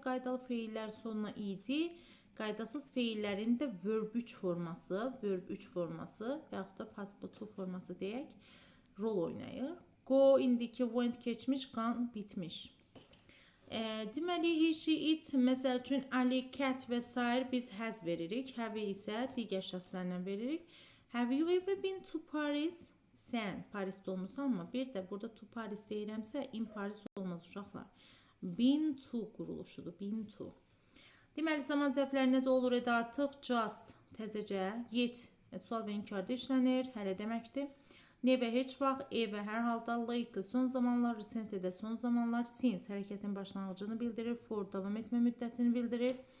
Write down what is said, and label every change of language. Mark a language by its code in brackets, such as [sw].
[az] Qaydalı feillər sonuna id, qaydasız feillərin də verb 3 forması, və yaxud da possible to forması deyək, rol oynayır. Go, indiki, went keçmiş, gone bitmiş. Deməli, he, she, it, məsəl üçün, Ali, cat və s. biz has veririk. Have isə digər şəxslərlə veririk. [en] Have you ever been to Paris? [az] Sən Parisdə olmusan, amma bir də burada to Paris deyirəmsə, in Paris olmaz uşaqlar. Been to quruluşudur, been to. Deməli, zaman zərflərində də olur edə artıq just, təzəcə, yet, sual və inkarda işlənir, hələ deməkdir. Never heç vaxt, ever hər halda, lately son zamanlar, recently də son zamanlar, since hərəkətin başlanğıcını bildirir, for davam etmə müddətini bildirir.